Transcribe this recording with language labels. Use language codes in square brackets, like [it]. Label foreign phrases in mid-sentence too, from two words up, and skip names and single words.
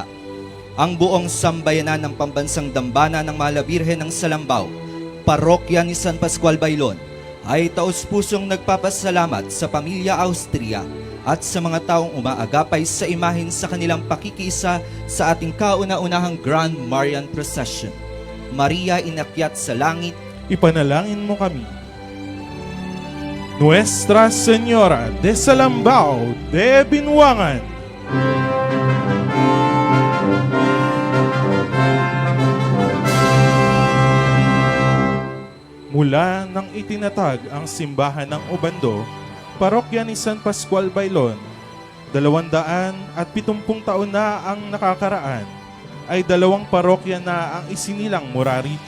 [tl] Ang buong sambayanan ng Pambansang Dambana ng Mahal na Birhen ng Salambao, Parokya ni San Pascual Bailon, ay taos-pusong nagpapasalamat sa pamilya Austria at sa mga taong umaagapay sa imahen sa kanilang pakikisa sa ating kauna-unahang Grand Marian Procession. Maria, inakyat sa langit, Ipanalangin mo kami. Nuestra Señora de Salambao de Binwangan, mula nang itinatag ang simbahan ng Obando, Parokya ni San Pascual Bailon, 270 taon na ang nakakaraan, ay 2 parokya na ang isinilang mula rito.